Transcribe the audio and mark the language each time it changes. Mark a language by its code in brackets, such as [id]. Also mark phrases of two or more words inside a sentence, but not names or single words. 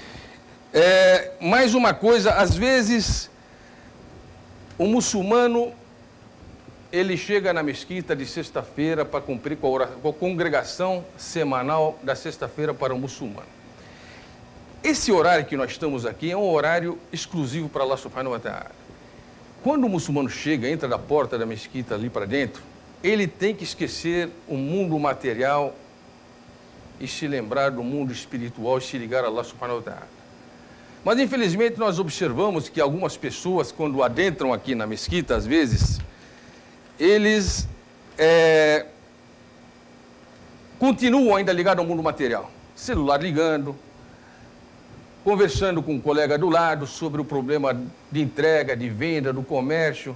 [pt] Mais uma coisa, às vezes, o muçulmano, ele chega na mesquita de sexta-feira para cumprir com a congregação semanal da sexta-feira para o muçulmano. Esse horário que nós estamos aqui é um horário exclusivo para Allah [ar] سبحانه وتعالى. [pt] Quando o muçulmano chega, entra da porta da mesquita ali para dentro, ele tem que esquecer o mundo material e se lembrar do mundo espiritual e se ligar a Allah [ar] سبحانه وتعالى. [pt] Mas, infelizmente, nós observamos que algumas pessoas, quando adentram aqui na mesquita, às vezes, eles continuam ainda ligados ao mundo material. Celular ligando, conversando com um colega do lado sobre o problema de entrega, de venda, do comércio.